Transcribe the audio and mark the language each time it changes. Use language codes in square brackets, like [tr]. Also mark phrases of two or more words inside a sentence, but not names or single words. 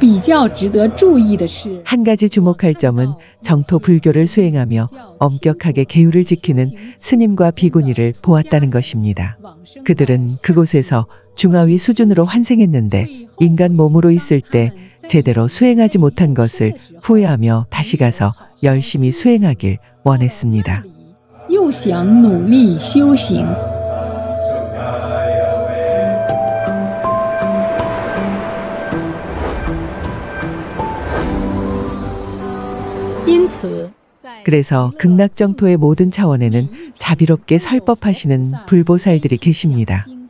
[ko] 한 가지 주목할 점은 정토 불교를 수행하며 엄격하게 계율을 지키는 스님과 비구니를 보았다는 것입니다. 그들은 그곳에서 중하위 수준으로 환생했는데 인간 몸으로 있을 때 제대로 수행하지 못한 것을 후회하며 다시 가서 열심히 수행하길 원했습니다. [zh] 又想努力修行。 [ko] 그래서 극락정토의 모든 차원에는 자비롭게 설법하시는 불보살들이 계십니다.